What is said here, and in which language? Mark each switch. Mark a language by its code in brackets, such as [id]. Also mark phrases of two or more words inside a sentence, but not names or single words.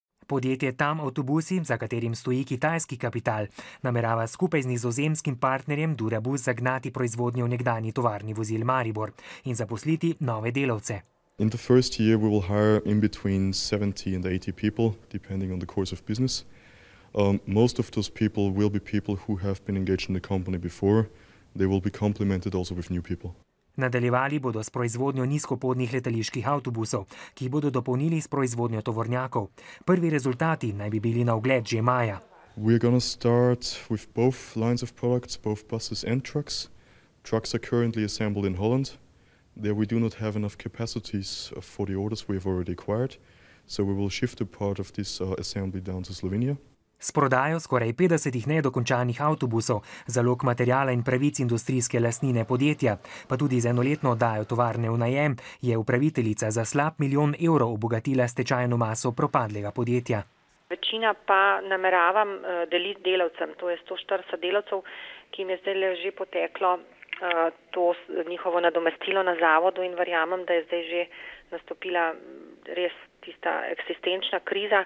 [sl] Podjetje TAM Avtobusi, za katerim stoji kitajski kapital, namerava skupaj z nizozemskim partnerjem Durabus zagnati proizvodnjo v nekdanji tovarni vozil Maribor in zaposliti nove delavce. [en] In the first year we will hire in between 70 and 80 people, depending on the course of business. Most of those people will be people who have been engaged in the company before. They will be complemented also with new people. [sl] Nadaljevali bodo s proizvodnjo nizkopodnih letaliških avtobusov, ki jih bodo dopolnili s proizvodnjo tovornjakov. Prvi rezultati naj bi bili na ogled že maja. [en] We're going to start with both lines of products, both buses and trucks. Trucks are currently assembled in Holland. There we do not have enough capacities for the orders we have already acquired, so we will shift a part of this assembly down to Slovenia. [sl] S prodajo skoraj 50 nedokončanih avtobusov, zalog materijala in pravic industrijske lastnine podjetja, pa tudi z enoletno oddajo tovarne v najem, je upraviteljica za slab €1 milijon obogatila stečajno maso propadlega podjetja. Večina pa nameravam deliti delavcem, to je 140 delavcev, ki jim je zdaj že poteklo to njihovo nadomestilo na zavodu in verjamem, da je zdaj že nastopila res tista eksistenčna kriza.